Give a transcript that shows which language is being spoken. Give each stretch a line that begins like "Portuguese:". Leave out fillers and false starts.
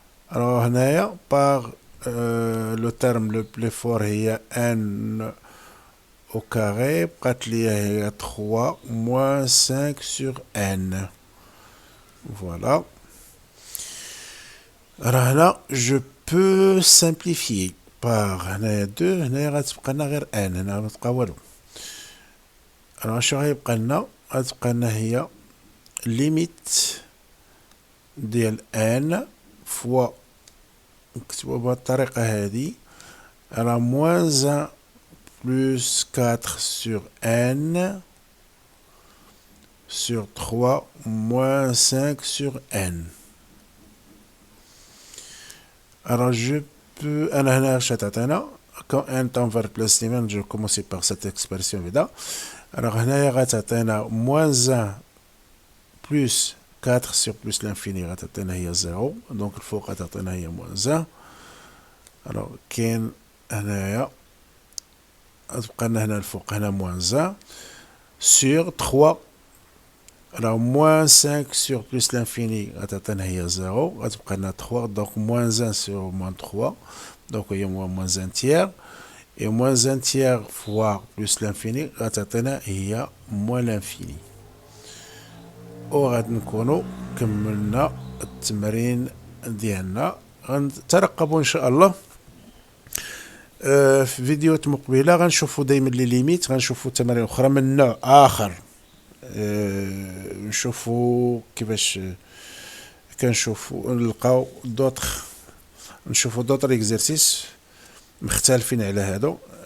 French: Alors هنايا par le terme le plus fort هي n au carré
Arabic: بقات لي هي
French: 3 moins 5 sur n. Voilà.
Arabic: راه هنا
French: je peux simplifier par هنايا 2.
Arabic: هنايا غتبقى لنا غير n، هنا متبقى والو. راه شنو غيبقى لنا؟ غتبقى لنا هي ليميت ديال n فوا نكتبو بهاد الطريقة هادي راه
French: moins 1 plus 4 sur n
Arabic: sur 3 moins 5 sur n.
French: Alors je peux
Arabic: أنا هنا اش تعطينا
French: quand n tend vers plus limite. Je vais commencer par cette expression هدا. Alors هنايا غتعطينا moins 1 plus 4 sur plus l'infini
Arabic: غتعطينا هي
French: 0.
Arabic: دونك الفوق غتعطينا هي moins 1. alors كاين هنايا غتبقى لنا هنا الفوق هنا
French: moins 1 sur 3. alors moins 5 sur plus l'infini
Arabic: غتعطينا هي
French: 0
Arabic: غتبقى لنا
French: 3. donc moins 1 sur moins 3 donc هي moins 1 tiers et moins 1 tiers fois plus l'infini
Arabic: غتعطينا هي
French: moins l'infini.
Arabic: وغادي نكونو كملنا التمرين ديالنا. غنترقبوا ان شاء الله في فيديوهات مقبله. غنشوفوا دائما لي ليميت، غنشوفوا تمارين اخرى من نوع اخر. نشوفوا كيفاش كنشوفوا نلقاو نشوفوا دوطر اكزرسيس مختلفين على هادو.